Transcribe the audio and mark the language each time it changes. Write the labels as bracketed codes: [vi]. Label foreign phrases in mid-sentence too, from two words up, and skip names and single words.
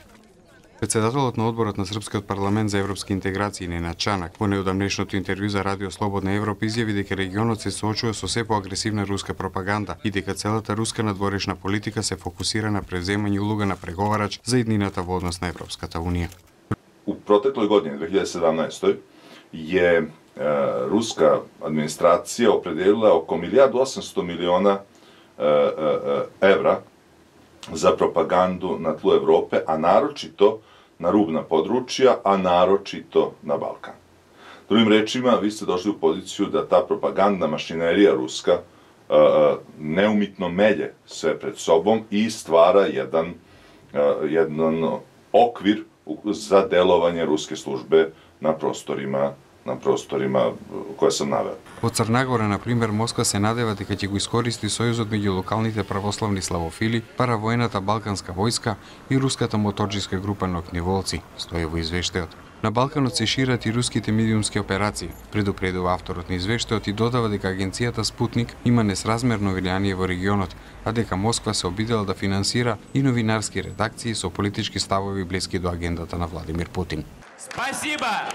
[mk] Председателот на одборот на Српскиот парламент за европски интеграции Ненад Чанак во неодамнешното интервју за Радио Слободна Европа изјави дека регионот се соочува со се поагресивна руска пропаганда и дека целата руска надворешна политика се фокусира на превземање улога на преговарач за иднината во однос на Европската унија. [sr] U protekloj godini, 2017. je ruska administracija opredelila oko 1.800 miliona evra za propagandu na tlu Evrope, a naročito na rubna područja, a naročito na Balkan. Drugim rečima, vi ste došli u poziciju da ta propagandna mašinerija ruska neumitno melje sve pred sobom i stvara jedan okvir za delovanje ruske službe na prostorima koje sam naveo. [mk] Во Црна Гора, на пример, Москва се надева дека ќе го искористи сојузот меѓу локалните православни славофили, паравојната балканска војска и руската моторџиска група на огневолци, стои во извештајот. На Балканот се шират и руските медиумски операции, предупредува авторот на извештајот и додава дека агенцијата Спутник има несразмерно влијание во регионот, а дека Москва се обидела да финансира и новинарски редакции со политички ставови блиски до агендата на Владимир Путин.